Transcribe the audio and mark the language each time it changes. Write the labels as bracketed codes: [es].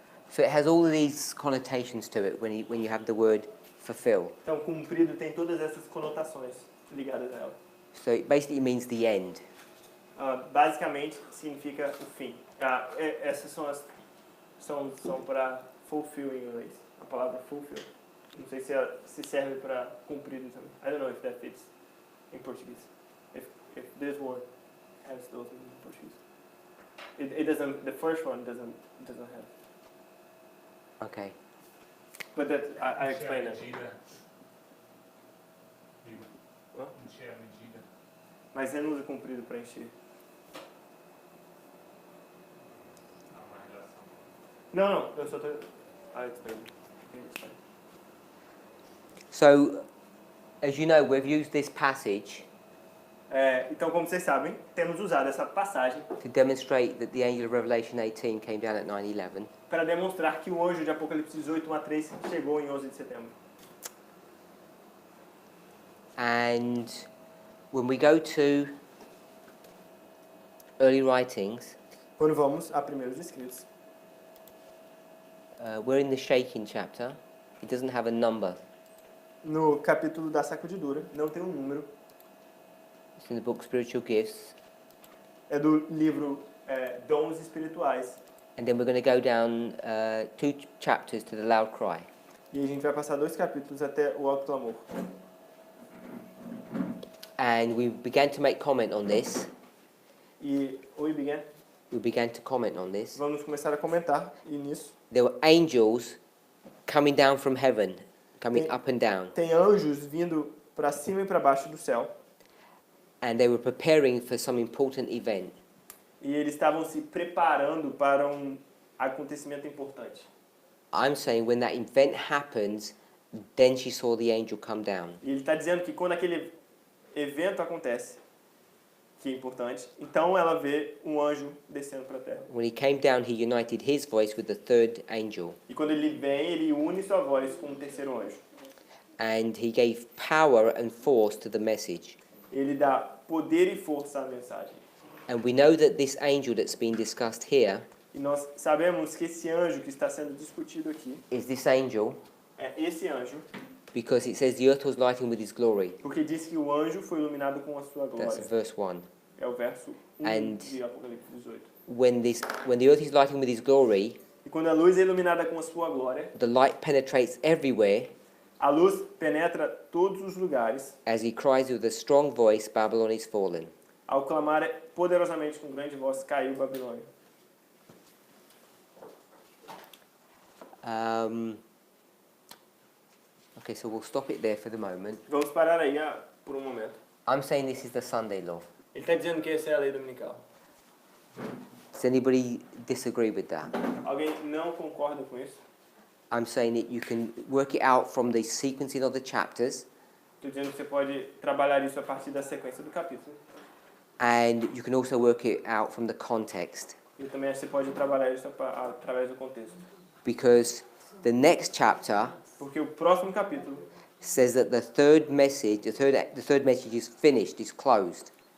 [en] So it has all of these connotations to it when you have the word fulfill. [pt] Então, cumprido tem todas essas conotações ligadas a ela. [en] So it basically means the end. [pt] Basicamente, significa o fim. Essas são para fulfill em inglês. A palavra fulfill. Não sei se serve para cumprido também. [en] I don't know if that fits in Portuguese. If this word has those in Portuguese. It doesn't. The first one doesn't have. Okay. But that I explained it. Hã? [pt] Encher a medida. Mas você não usa comprido para encher. Há uma relação. Não, eu só tô. [en] I explained it. It's fine. So, as you know, we've used this passage [pt] Então, como vocês sabem, temos usado essa passagem [en] to demonstrate that the angel of Revelation 18 came down at 9/11. [pt] para demonstrar que o anjo de Apocalipse 18, 1-3 chegou em 11 de setembro. [en] And when we go to early writings, [pt] quando vamos a primeiros escritos, [en] we're in the shaking chapter. It doesn't have a number. [pt] no capítulo da sacudidura, não tem um número, [en] It's in the book Spiritual Gifts. [pt] é do livro Dons Espirituais. [en] And then we're going to go down 2 chapters to the loud cry. [pt] E a gente vai passar 2 capítulos até o alto clamor. [en] And we began to make comment on this. [pt] E oi, Biant, [en] We began to comment on this. [pt] vamos começar a comentar e nisso [en] There were angels coming down from heaven, coming [pt] Tem- [en] up and down. [pt] tem anjos vindo para cima e para baixo do céu. [en] And they were preparing for some important event. [pt] E eles estavam se preparando para um acontecimento importante. [en] I'm saying when that event happens, then she saw the angel come down. [pt] E ele está dizendo que quando aquele evento acontece, que é importante, então ela vê um anjo descendo para a terra. [en] When he came down, he united his voice with the third angel. [pt] E quando ele vem, ele une sua voz com o terceiro anjo. [en] And he gave power and force to the message. [pt] Ele dá poder e força à mensagem. [en] And we know that this angel that's been discussed here [pt] E nós sabemos que esse anjo que está sendo discutido aqui [en] is this angel [pt] é esse anjo, [en] because it says the earth was lightened with his glory. [pt] porque diz que o anjo foi iluminado com a sua [en] That's [pt] glória. [en] verse 1. [pt] É o verso 1 [en] And- [pt] de Apocalipse 18. [en] When the earth is lightened with his glory, [pt] E quando a luz é iluminada com a sua glória, [en] the light penetrates everywhere [pt] a luz penetra todos os lugares, [en] as he cries with a strong voice, Babylon is fallen. [pt] ao clamar poderosamente com grande voz, caiu Babilônia. [en] Okay, so we'll stop it there for the moment. [pt] Vamos parar aí por um momento. [en] I'm saying this is the Sunday law. [pt] Ele está dizendo que essa é a lei dominical. [en] Does anybody disagree with that? [pt] Alguém não concorda com isso? [en] I'm saying that you can work it out from the sequencing of the chapters, [pt] Estou dizendo que você pode trabalhar isso a partir da sequência do capítulo. [en] and you can also work it out from the context, [pt] E também você pode trabalhar isso através do contexto. [en] because the next chapter [pt] Porque o próximo capítulo [en] says that the third message is finished, is closed,